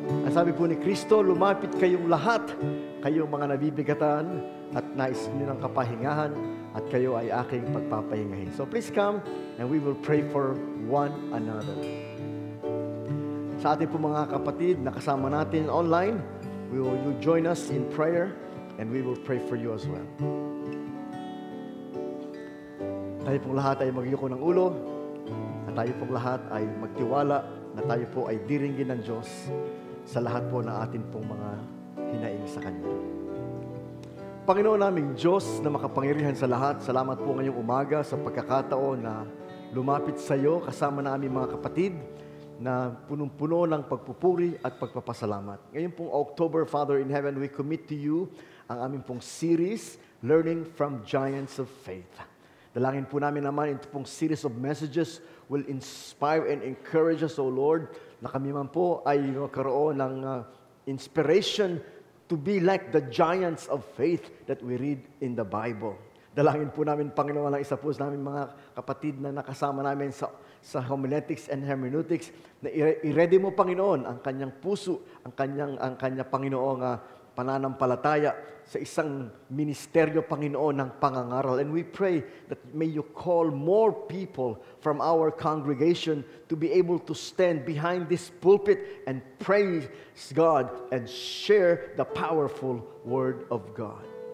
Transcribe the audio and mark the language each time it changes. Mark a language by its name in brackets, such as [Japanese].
[Filipino] Ang sabi po ni Kristo, lumapit kayong lahat, kayong mga nabibigatan at nais niyo ng kapahingahan, at kayo ay aking pagpapahingahin. [English] So please come and we will pray for one another. [Filipino] Sa ating po mga kapatid na kasama natin [English] online, you join us in prayer and we will pray for you as well. [Filipino] Tayo pong lahat ay magyuko ng ulo at tayo pong lahat ay magtiwala na tayo po ay diringgin ng Diyos sa lahat po na atin pong mga hinaing sa Kanya. Panginoon naming Diyos na makapangyarihan sa lahat, salamat po ngayong umaga sa pagkakataon na lumapit sa iyo kasama na aming mga kapatid na punong-puno ng pagpupuri at pagpapasalamat. Ngayon pong [English] October, Father in Heaven, we commit to you [Filipino] ang aming pong [English] series, Learning from Giants of Faith. [Filipino] Dalangin po namin naman ito pong [English] series of messages will inspire and encourage us, O Lord, [Filipino] na kami man po ay magkaroon ng [English] inspiration to be like the giants of faith that we read in the Bible. [Filipino] Dalangin po namin, Panginoon, ang isa po sa namin mga kapatid na nakasama namin sa sa [English] homiletics and hermeneutics, [Filipino] na i-ready mo, Panginoon, ang kanyang puso, ang kanyang Panginoong pananampalataya sa isang ministeryo, Panginoon, ng pangangaral. [English] And we pray that may you call more people from our congregation to be able to stand behind this pulpit and praise God and share the powerful Word of God.